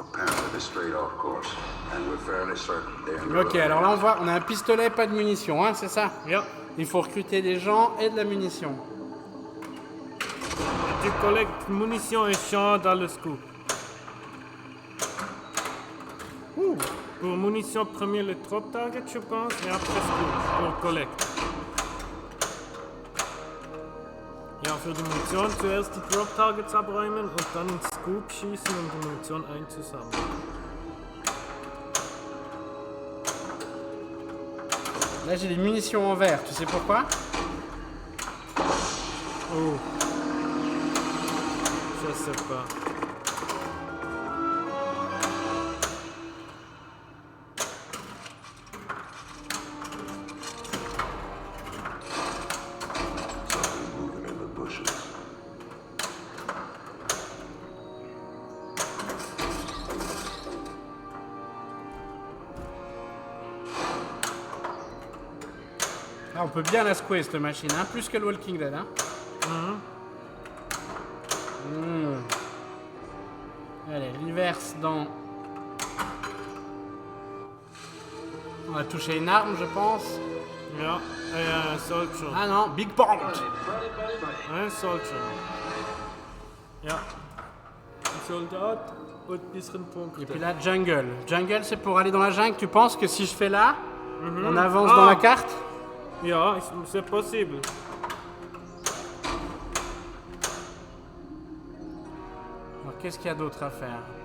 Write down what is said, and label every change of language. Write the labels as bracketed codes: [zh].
[en] Apparently they're straight off course, and we're fairly certain they're in [fr] Ok, alors là on voit, on a un pistolet, pas de munitions, hein, c'est ça? [de] Ja. [fr] Il faut recruter des gens et de la munition. Tu collectes munitions et champs dans le scoop. Pour munitions, premier le drop target, je pense, et après scoop pour collecte. [de] Ja, für die Munition zuerst die Drop Targets abräumen und dann ins Scoop schießen, um die Munition einzusammeln. [fr] Là j'ai des munitions en verre, tu sais pourquoi? Oh. Je sais pas. [en] something moving in the bushes. [fr] Ah, on peut bien la secouer cette machine, hein, plus que le Walking Dead. Hein. Allez, reverse dans... On va toucher une arme, je pense. [de] Ja, ein Soldier. [fr] Ah non, Big Point. [de] Ein Soldier. Ja. Ein Soldat und ein bisschen Punkte. [fr] Et puis là, Jungle. Jungle, c'est pour aller dans la jungle. Tu penses que si je fais là, on avance Ah. dans la carte? Ja, c'est possible. Alors, qu'est-ce qu'il y a d'autre à faire?